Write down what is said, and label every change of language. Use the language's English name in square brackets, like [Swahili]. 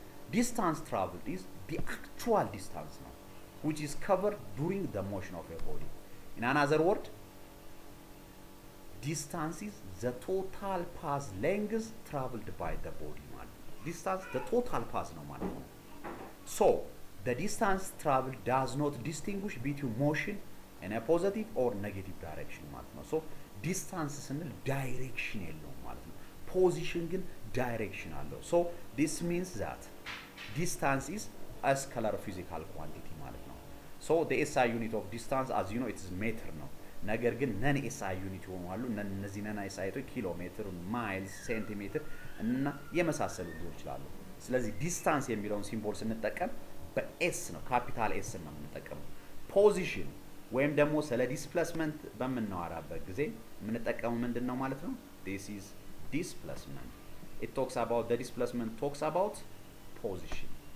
[English] Distance traveled is the actual distance now, which is covered during the motion of a body. In another word, distance is the total path length traveled by the body. Distance, the total path [Amharic] ነው ማለት ነው። [English] So the distance traveled does not distinguish between motion in a positive or negative direction [Amharic] ማለት ነው። [English] So distance [Amharic] ስንል [English] direction [Amharic] የለውም ማለት ነው። [English] position [Amharic] ግን [English] direction [Amharic] አለው። [English] So this means that distance is a scalar physical quantity [Amharic] ማለት ነው። [English] So the SI unit of distance, as you know, it is meter [Amharic] ነው። ነገር ግን ነን SI ዩኒት ይሆናሉ። እነዚህ ነን SI ዩኒቶች ኪሎ ሜትር፣ ማይልስ፣ ሴንቲሜትር እና የመሳሰሉ ሊሆኑ ይችላሉ። ስለዚህ ዲስታንስ የሚለውን ሲምቦል ስንጠቀም በኤስ ነው፣ ካፒታል ኤስ ነው የምንጠቀመው። ፖዚሽን ወይም ደግሞ ስለ ዲስፕሌስመንት በምናወራበት ጊዜ የምንጠቀመው ምንድነው ማለት ነው? [English] this is displacement. It talks about the displacement talks about position.